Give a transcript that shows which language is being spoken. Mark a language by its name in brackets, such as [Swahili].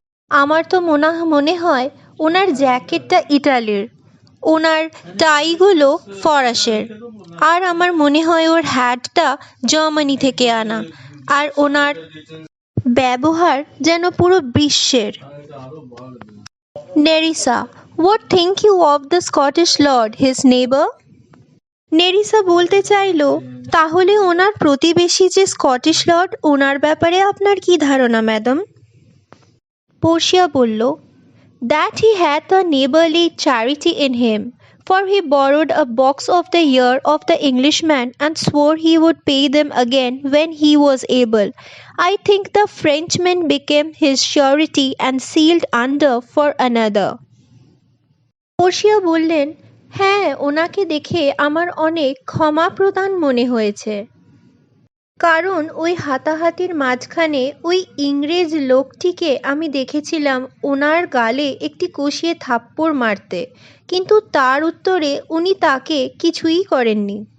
[Bangla] আমার তো মনে হয় ওনার জ্যাকেটটা ইটালির, ওনার টাইগুলো ফরাসের, আর আমার মনে হয় ওর হ্যাটটা জার্মানি থেকে আনা, আর ওনার ব্যবহার যেন পুরো বিশ্বের। [English] Nerissa, what think you of the Scottish lord, his neighbor? [Bangla] Nerissa বলতে চাইল, তাহলে ওনার প্রতিবেশী যে স্কটিশ লর্ড, ওনার ব্যাপারে আপনার কি ধারণা ম্যাডাম? পোর্শিয়া বলল, [English] that he hath a neighborly charity in him, for he borrowed a box of the year of the Englishman and swore he would pay them again when he was able. I think the Frenchman became his surety and sealed under for another. [Bangla] Portia বললেন, হ্যাঁ, ওনাকে দেখে আমার অনেক ক্ষমা প্রদান মনে হয়েছে, কারণ ওই হাতাহাতির মাঝখানে ওই ইংরেজ লোকটিকে আমি দেখেছিলাম ওনার গালে একটি কষিয়ে থাপ্পড় মারতে, কিন্তু তার উত্তরে উনি তাকে কিছুই করেননি।